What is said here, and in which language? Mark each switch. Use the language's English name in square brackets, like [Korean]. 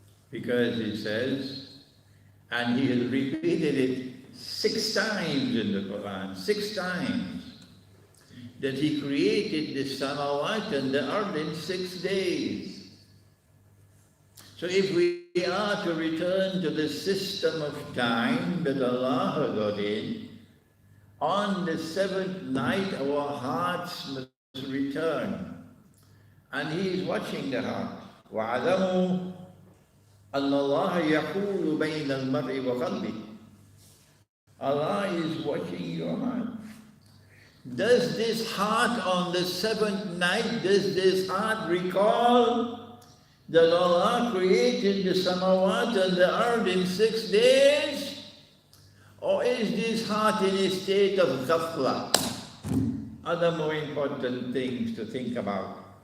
[English] Because He says, and He has repeated it 6 times in the Quran, 6 times, that He created the samawat and the earth in 6 days. So if we are to return to the system of time that Allah has ordained, on the 7th night our hearts must return. And He is watching the heart. [Arabic] وَعَلَمُوا أَنَّ اللَّهَ يَحُولُ بَيْنَ الْمَرْءِ وَقَلْبِهِ. [English] Allah is watching your heart. Does this heart on the seventh night, does this heart recall that Allah created the samawat and the earth in 6 days? Or is this heart in a state of ghafla? Other more important things to think about.